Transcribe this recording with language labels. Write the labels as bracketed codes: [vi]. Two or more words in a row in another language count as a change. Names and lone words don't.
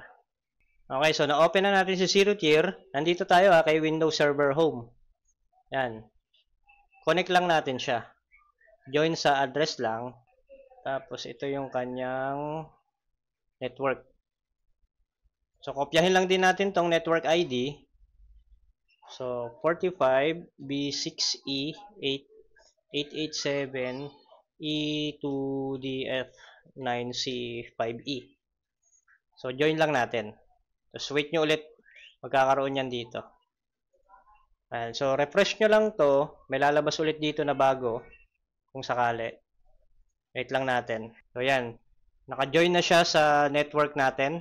[tl] Okay, so na-open na natin si 0 tier. Nandito tayo kay Windows Server Home. Yan. Connect lang natin siya. Join sa address lang. Tapos, ito yung kanyang network. So, kopyahin lang din natin tong [en] network ID. [tl] So, 45B6E887E2DF9C5E. So, join lang natin. Tapos, wait nyo ulit. Magkakaroon yan dito. Ayan. So, refresh nyo lang to. May lalabas ulit dito na bago. Kung sakali. Wait lang natin. So, yan. Naka-join na siya sa network natin.